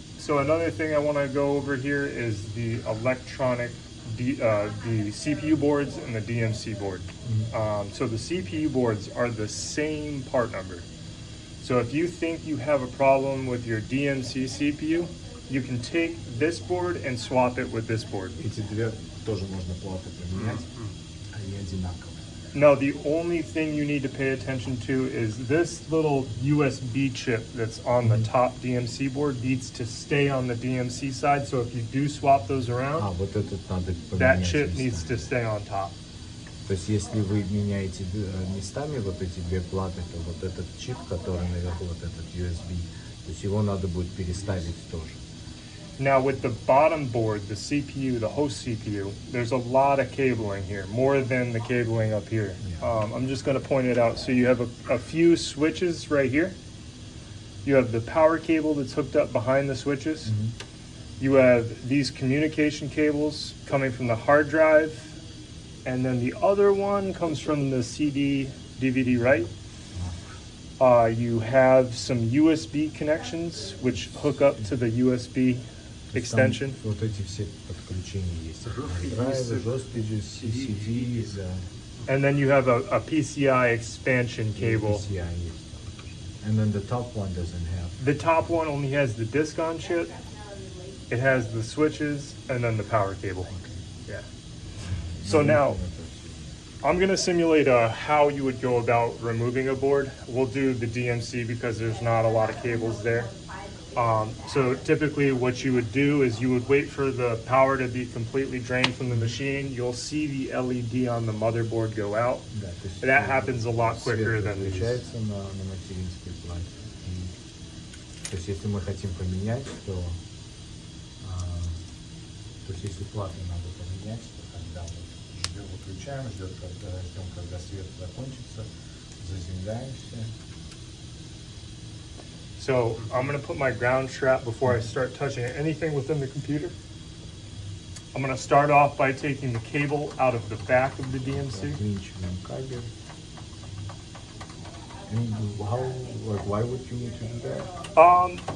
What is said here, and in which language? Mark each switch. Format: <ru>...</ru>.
<en>So another thing I want to go over here is the electronic, the CPU boards and the DMC board. So the CPU boards are the same part number. So if you think you have a problem with your DMC CPU, you can take this board and swap it with this board.</en> <ru>Эти две тоже можно платы поменять. Они одинаковые.</ru> <en>No, the only thing you need to pay attention to is this little USB chip that's on the top DMC board needs to stay on the DMC side. So if you do swap those around,</en> <ru>Вот этот надо поменять.</ru> <en>that chip</en> <ru>местами.</ru> <en>needs to stay on top.</en> <ru>То есть если вы меняете местами вот эти две платы, то вот этот чип, который наверху, вот этот USB, то есть его надо будет переставить тоже.</ru> <en>Now with the bottom board, the CPU, the host CPU, there's a lot of cabling here, more than the cabling up here. I'm just going to point it out. So you have a few switches right here. You have the power cable that's hooked up behind the switches. You have these communication cables coming from the hard drive. And then the other one comes from the CD, DVD right. You have some USB connections which hook up to the USB extension.</en> <ru>Там вот эти все подключения есть. Драйвы, жесткие CD,</ru> <en>And then you have a PCI expansion cable.</en> <ru>PCI есть.</ru> <en>And then the top one doesn't have. The top one only has the disc on chip. It has the switches and then the power cable. Yeah. So now I'm going to simulate how you would go about removing a board. We'll do the DMC because there's not a lot of cables there. So typically what you would do is you would wait for the power to be completely drained from the machine. You'll see the LED on the motherboard go out.</en> <ru>Да, то есть</ru> <en>That happens a lot quicker</en> <ru>свет</ru> <en>than these.</en> <ru>выключается на материнской плате. И, то есть если мы хотим поменять, то есть если платы надо поменять, то тогда вот ждем, выключаем, ждем, когда свет закончится, заземляемся.</ru> <en>So I'm gonna put my ground strap before I start touching anything within the computer. I'm gonna start off by taking the cable out of the back of the DMC.</en> <ru>Отвинчиваем кабель.</ru> <en>And how, like, why would you need to do that?</en>